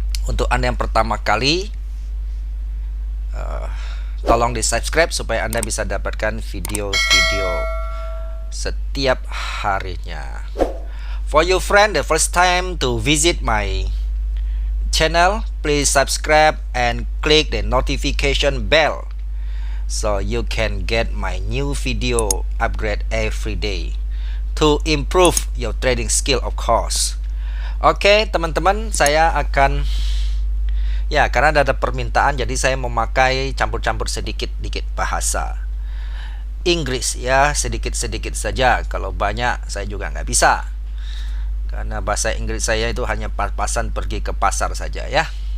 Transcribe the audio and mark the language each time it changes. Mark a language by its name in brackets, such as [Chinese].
[Indonesian] Untuk Anda yang pertama kali, tolong di subscribe supaya Anda bisa dapatkan video-video setiap harinya. [English] For you friend, the first time to visit my channel, please subscribe and click the notification bell so you can get my new video upgrade every day to improve your trading skill, of course. [Indonesian] Oke, teman-teman, saya akan karena ada permintaan, jadi saya memakai campur-campur sedikit-sedikit bahasa Inggris ya, sedikit-sedikit saja. Kalau banyak saya juga nggak bisa, karena bahasa Inggris saya itu hanya pas-pasan pergi ke pasar saja ya.